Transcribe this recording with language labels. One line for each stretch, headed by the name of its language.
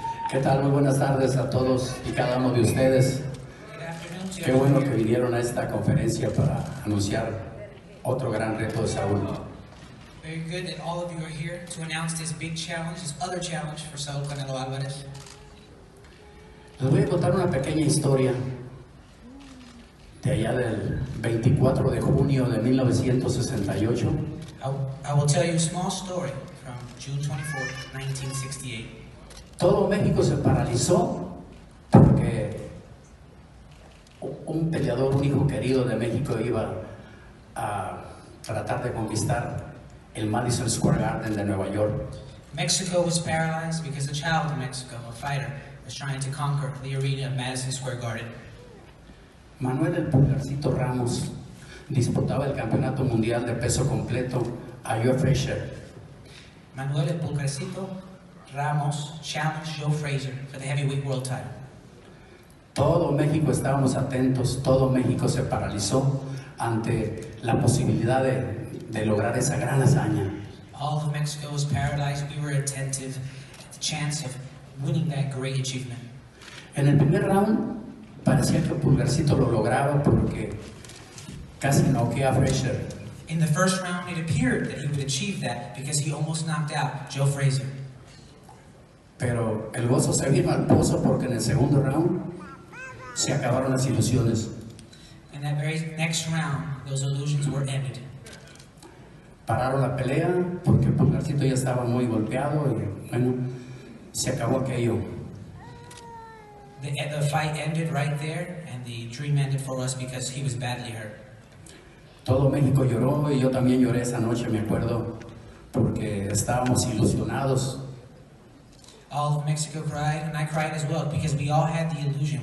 Spanish: ¿Qué tal? Muy buenas tardes a todos y cada uno de ustedes. Qué bueno que vinieron a esta conferencia para anunciar otro gran reto de Saúl.
English: Very good that all of you are here to announce this big challenge, this other challenge for Saúl Canelo Alvarez.
Spanish: Les voy a contar una pequeña historia de allá del 24 de junio de 1968.
English: I will tell you a small story from June 24, 1968.
Spanish: Todo México se paralizó porque un peleador, un hijo querido de México iba a tratar de conquistar el Madison Square Garden de Nueva York.
English: Mexico was paralyzed because a child in Mexico, a fighter, was trying to conquer the arena of Madison Square Garden.
Spanish: Manuel el Pulgarcito Ramos disputaba el campeonato mundial de peso completo a Joe Frazier.
English: Manuel el Pulgarcito Ramos challenged Joe Frazier for the heavyweight world title.
Spanish: Todo México estábamos atentos, todo México se paralizó ante la posibilidad de lograr esa gran hazaña.
English: All of Mexico was paralyzed. We were attentive at the chance of winning that great achievement.
Spanish: En el primer round parecía que Pulgarcito lo lograba porque casi noquea a Frazier.
English: In the first round, it appeared that he would achieve that because he almost knocked out Joe Frazier.
Spanish: Pero el gozo se vino al pozo porque en el segundo round se acabaron las ilusiones.
English: In that very next round, those illusions were ended.
Spanish: Pararon la pelea porque Pulgarcito ya estaba muy golpeado y bueno, se acabó aquello.
English: The fight ended right there, and the dream ended for us because he was badly hurt.
Spanish: Todo México lloró y yo también lloré esa noche, me acuerdo, porque estábamos ilusionados.
English: All of Mexico cried, and I cried as well, because we all had the illusion.